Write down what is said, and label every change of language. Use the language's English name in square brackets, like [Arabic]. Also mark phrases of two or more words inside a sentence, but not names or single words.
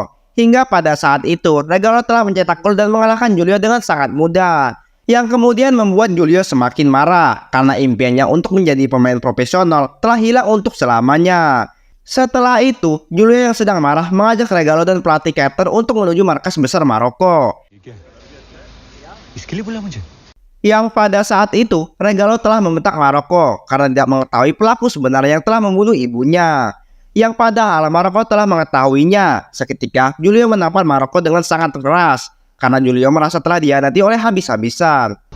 [Indonesian] Hingga pada saat itu, Regalo telah mencetak gol dan mengalahkan Julio dengan sangat mudah, yang kemudian membuat Julio semakin marah karena impiannya untuk menjadi pemain profesional telah hilang untuk selamanya. Setelah itu, Julio yang sedang marah mengajak Regalo dan pelatih Carter untuk menuju markas besar Maroko. [Hindi] इसके लिए बोला मुझे [Indonesian] Yang pada saat itu, Regalo telah membentak Maroko karena tidak mengetahui pelaku sebenarnya yang telah membunuh ibunya. Yang padahal Maroko telah mengetahuinya. Seketika, Julio menampar Maroko dengan sangat keras karena Julio merasa telah dihianati oleh habis-habisan.